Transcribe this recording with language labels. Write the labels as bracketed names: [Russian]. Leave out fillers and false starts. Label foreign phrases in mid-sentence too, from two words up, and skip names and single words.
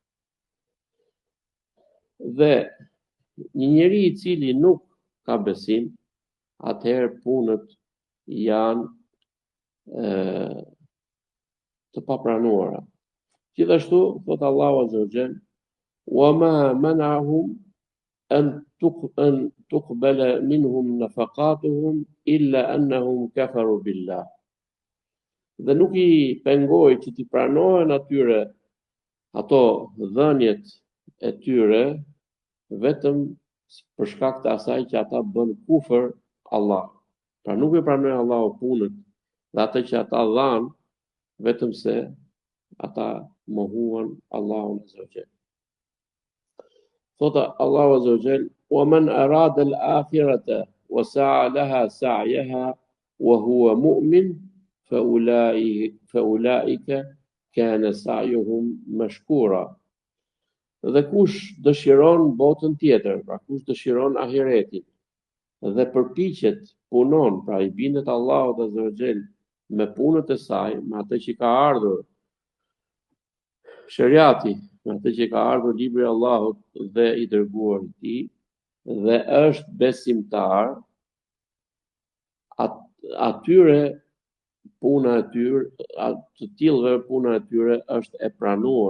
[Albanian] Dhe një njeri i cili nuk ka besim, atëherë punët janë të papranuara. Gjithashtu, thot Allahu [Arabic] عز وجل: وما منعهم أن تقبل منهم نفقاتهم إلا أنهم كفروا بالله. [Albanian] Dhe nuk i pengoi që t'i pranohen atyre ato dhënjet e tyre vetëm për shkak të asaj që ata bën kufër Allah. Pra nuk i pranoi Allahu punët dhe atë që ata dhanë vetëm se ata mohuan Allahun [Arabic] عز وجل. [Albanian] Thot Allahu [Arabic] عز وجل: ومن أراد الآخرة وسعى لها سعيها وهو مؤمن فأولئك كان سعيهم مشكورا. [Albanian] Dhe kush dëshiron botën tjetër, pra kush dëshiron ahiretin dhe përpiqet, punon, pra i bindet Allahut [Arabic] عز وجل [Albanian] me punët e saj, me atë që ka ardhur shariati, me atë që ka ardhur libri i Allahut dhe i dërguar i tij, dhe është besimtar, atyre puna e tyre, të tillëve puna e tyre është e pranuar.